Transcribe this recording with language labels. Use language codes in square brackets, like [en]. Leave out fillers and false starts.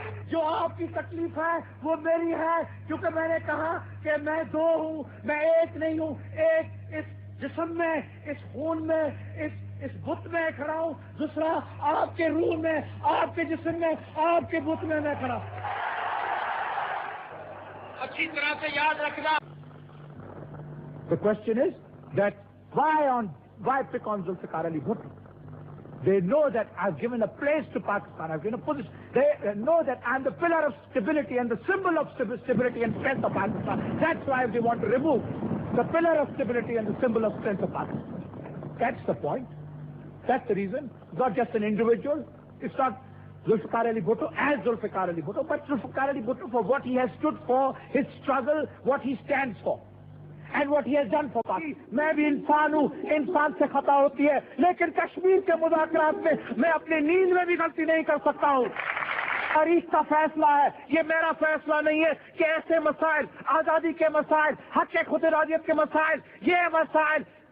[ur] جو آپ کی تکلیف ہے وہ میری ہے، کیونکہ میں نے کہا کہ میں دو ہوں، میں ایک نہیں ہوں، ایک اس جسم میں، اس خون میں، اس بت میں کھڑا ہوں، دوسرا آپ کے روح میں، آپ کے جسم میں، آپ کے بت میں کھڑا ہوں۔ اچھی طرح سے یاد رکھنا۔ [en] The question is that why pick on Zulfikar Ali Bhutto? They know that I've given a place to Pakistan, I've given a position. They know that I'm the pillar of stability and the symbol of stability and strength of Pakistan. That's why they want to remove the pillar of stability and the symbol of strength of Pakistan. That's the point. That's the reason. It's not just an individual. It's not Zulfikar Ali Bhutto as Zulfikar Ali Bhutto, but Zulfikar Ali Bhutto for what he has stood for, his struggle, what he stands for. And what he has done for Pakistan. [ur] میں بھی انسان ہوں، انسان سے خطا ہوتی ہے، لیکن کشمیر کے مذاکرات میں میں اپنی نیند میں بھی غلطی نہیں کر سکتا ہوں۔ تاریخ کا فیصلہ ہے، یہ میرا فیصلہ نہیں ہے کہ ایسے مسائل، آزادی کے مسائل، حق خود ارادیت کے مسائل، یہ مسائل